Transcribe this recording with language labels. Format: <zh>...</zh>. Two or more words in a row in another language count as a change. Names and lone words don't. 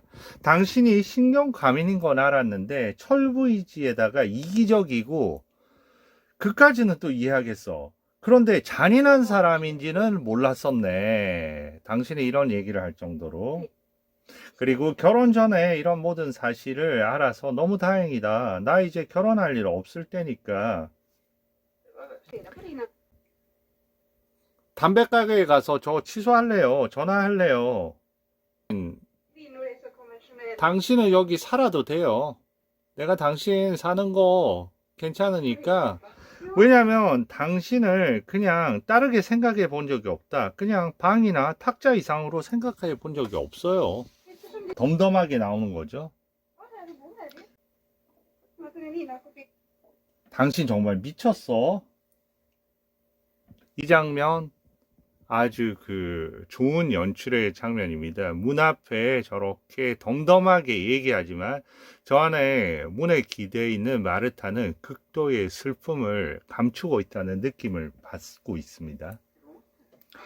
<ko>당신이 신경과민인 건 알았는데 철부의지에다가 이기적이고, 그까지는 또 이해하겠어. 그런데 잔인한 사람인지는 몰랐었네. 당신이 이런 얘기를 할 정도로. 그리고 결혼 전에 이런 모든 사실을 알아서 너무 다행이다. 나 이제 결혼할 일 없을 때니까</ko> <sv>reda på dina...</sv> <ko>담배 가게에 가서 저 취소할래요. 전화할래요.</ko> <sv>Kvinnor är så konventionella.</sv> <ko>당신은 여기 살아도 돼요. 내가 당신 사는 거 괜찮으니까. 왜냐면 당신을 그냥 다르게 생각해 본 적이 없다. 그냥 방이나 탁자 이상으로 생각해 본 적이 없어요.</ko> <sv>Eftersom du</sv> <ko>덤덤하게 나오는 거죠.</ko> <sv>var här och bor här. Som att väninnan får bli...</sv> <ko>당신 정말 미쳤어. 이 장면 아주 좋은 연출의 장면입니다. 문 앞에 저렇게 덤덤하게 얘기하지만 저 안에 문에 기대어 있는 마르타는 극도의 슬픔을 감추고 있다는 느낌을 받고 있습니다.</ko>